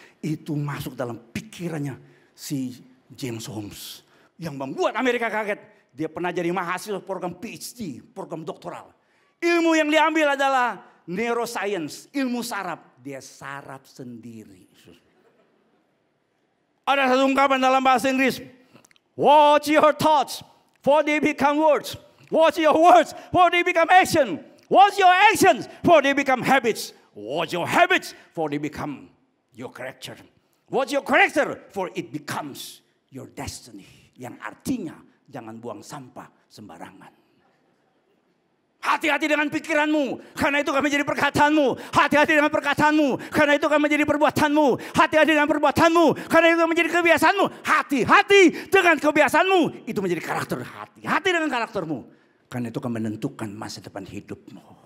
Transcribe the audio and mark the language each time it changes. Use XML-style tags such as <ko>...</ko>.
<id>Itu masuk dalam pikirannya si James Holmes. Yang membuat Amerika kaget. Dia pernah jadi mahasiswa program PhD, program doktoral. Ilmu yang diambil adalah neuroscience, ilmu saraf. Dia saraf sendiri. Ada satu ungkapan dalam bahasa Inggris.</id> <en>Watch your thoughts, for they become words. Watch your words, for they become action. Watch your actions, for they become habits. Watch your habits, for they become your character. Watch your character, for it becomes your destiny.</en> <id>Yang artinya jangan buang sampah sembarangan. Hati-hati dengan pikiranmu, karena itu akan menjadi perkataanmu. Hati-hati dengan perkataanmu, karena itu akan menjadi perbuatanmu. Hati-hati dengan perbuatanmu, karena itu akan menjadi kebiasaanmu. Hati-hati dengan kebiasaanmu, itu menjadi karakter. Hati-hati dengan karaktermu, karena itu akan menentukan masa depan hidupmu.</id>